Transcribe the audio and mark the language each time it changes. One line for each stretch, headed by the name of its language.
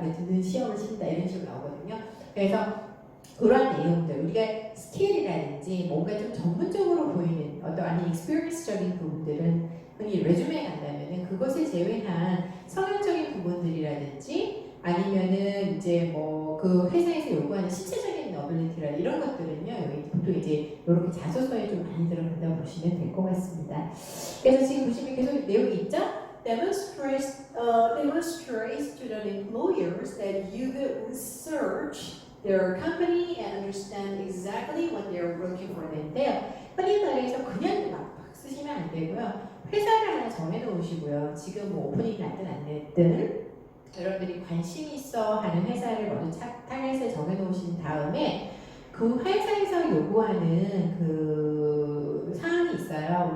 Korean: 듣는 시험을 친다. 이런 식으로 나오거든요. 그래서 그런 내용들, 우리가 스킬이라든지 뭔가 좀 전문적으로 보이는 아니 익스피리언스적인 부분들은 흔히 레주메에 간다면은 그것을 제외한 성향적인 부분들이라든지 아니면은 이제 그 회사에서 요구하는 신체적인 어빌리티라 이런 것들은요, 여기 보통 이제 이렇게 자소서에 좀 많이 들어간다고 보시면 될 것 같습니다. 그래서 지금 보시면 계속 내용이 있죠?
English: demonstrates to the employers that you could research their company and understand exactly what they're looking for 인데요.
Korean: 흔히 말해서 그냥 막 쓰시면 안 되고요. 회사를 하나 정해놓으시고요. 지금 뭐 오프닝이 났든 안 됐든 여러분들이 관심 있어 하는 회사를 먼저 타겟에 정해놓으신 다음에 그 회사에서 요구하는 그 사항이 있어요.